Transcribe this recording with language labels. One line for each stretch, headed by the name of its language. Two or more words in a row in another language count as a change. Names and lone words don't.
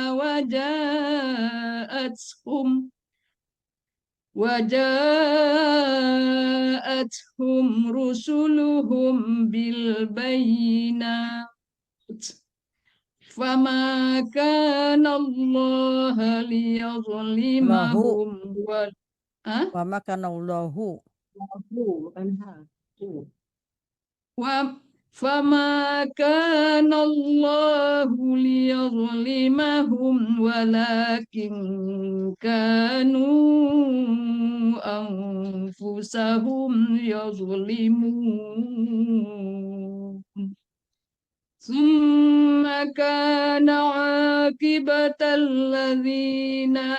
Arabic: وجاءتهم رسلهم بالبينات فما كان الله ليظلمهم وما كان الله.
Indonesian: Bukan ha.
Arabic: فما كان الله ليظلمهم ولكن كانوا أنفسهم يظلمون ثم كان عاقبة الذين